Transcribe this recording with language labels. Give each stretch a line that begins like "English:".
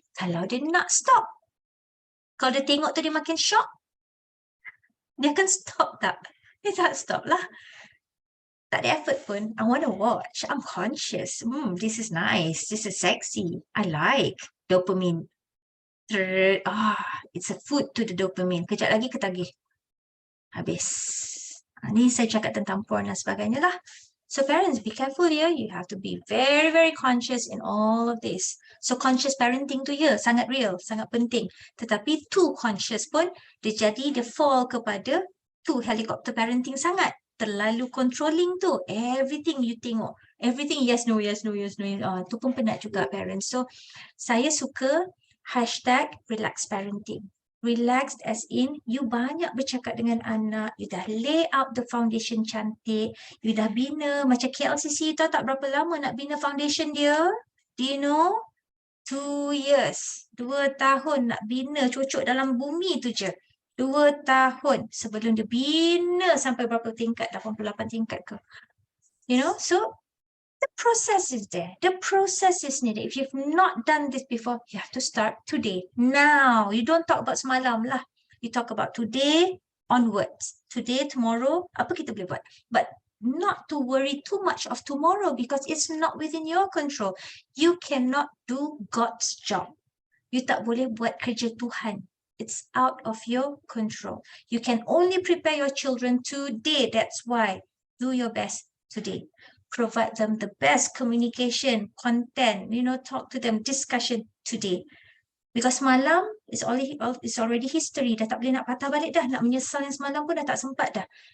Malay: Kalau dia nak stop, kalau dia tengok tu dia makin shock, dia akan stop tak? Dia tak stop lah. Tak ada effort pun.
English: I want to watch. I'm conscious. This is nice. This is sexy. I like dopamine. It's a food to the dopamine.
Malay: Kejap lagi ketagih. Habis. Ni saya cakap tentang porn dan sebagainya lah.
English: So parents, be careful here. You have to be very, very conscious in all of this.
Malay: So conscious parenting tu ya, sangat real, sangat penting. Tetapi too conscious pun, dia fall kepada too helicopter parenting sangat.
English: Terlalu controlling tu. Everything you tengok. Everything yes, no.
Malay: Tu pun penat juga parents. So saya suka #relax parenting. Relaxed as in, you banyak bercakap dengan anak, you dah lay out the foundation cantik, you dah bina, macam KLCC tahu tak berapa lama nak bina foundation dia?
English: Do you know?
Malay: 2 years, 2 tahun nak bina cocok dalam bumi tu je. 2 tahun sebelum dia bina sampai berapa tingkat, 88 tingkat ke?
English: You know, so the process is there. The process is needed. If you've not done this before, you have to start today. Now. You don't talk about semalam lah. You talk about today onwards. Today, tomorrow,
Malay: apa kita boleh buat?
English: But not to worry too much of tomorrow because it's not within your control. You cannot do God's job.
Malay: You tak boleh buat kerja Tuhan.
English: It's out of your control. You can only prepare your children today. That's why. Do your best today. Provide them the best communication, content, talk to them, discussion today. Because malam is already history.
Malay: Dah tak boleh nak patah balik dah. Nak menyesal yang semalam pun dah tak sempat dah.